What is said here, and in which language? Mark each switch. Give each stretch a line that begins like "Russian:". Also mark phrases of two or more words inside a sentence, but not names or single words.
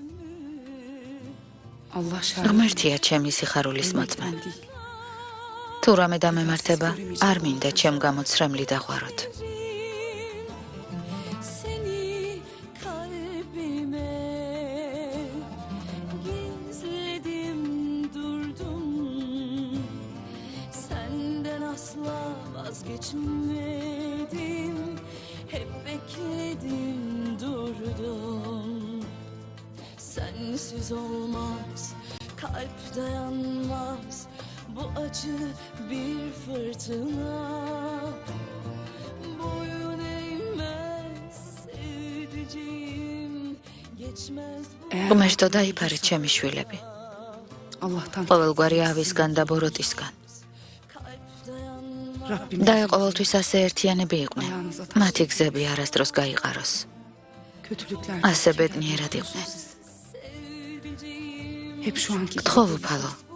Georgian: ღმერთია ჩემი სიხარულის მოწმე. თუ თუ რამე დამემართება, არ მინდა ჩემ გამოცრემლი დაღვაროთ.
Turkish: Vazgeçmedim, hep bekledim, durdum. Sensiz olmaz, kalp dayanmaz, bu acı bir fırtına. Boyun eğmez, sevdiceğim, geçmez bu...
Georgian: ღმერთო დაიფარე ჩემი შვილები. ყოველგვარი ავისგან და ბოროტისგან. და ყოველთვის ასე ერთიანები იყვნენ. მათი გზები არასდროს გაიყაროს. ასე ბედნიერად იყვნენ. გთხოვ უფალო.